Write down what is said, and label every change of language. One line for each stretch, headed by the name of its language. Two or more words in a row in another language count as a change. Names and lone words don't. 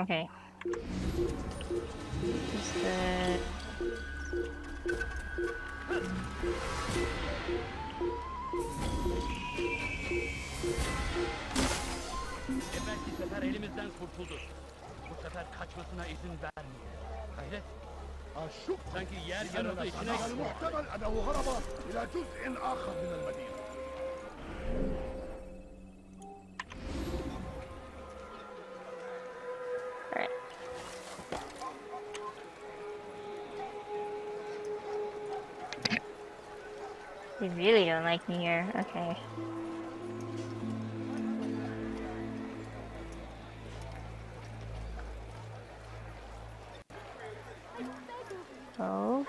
English: Okay. Just the
Turkish: Evvelki sefer elimizden kurtuldu. Bu sefer kaçmasına izin vermeyin. Hayret.
Arabic: أشك
Turkish: Sanki yer yarıldı içine girdi.
Arabic: المحتمل أنه هرب إلى جزء آخر من المدينة.
English: alright. They really don't like me here. Okay. Oh.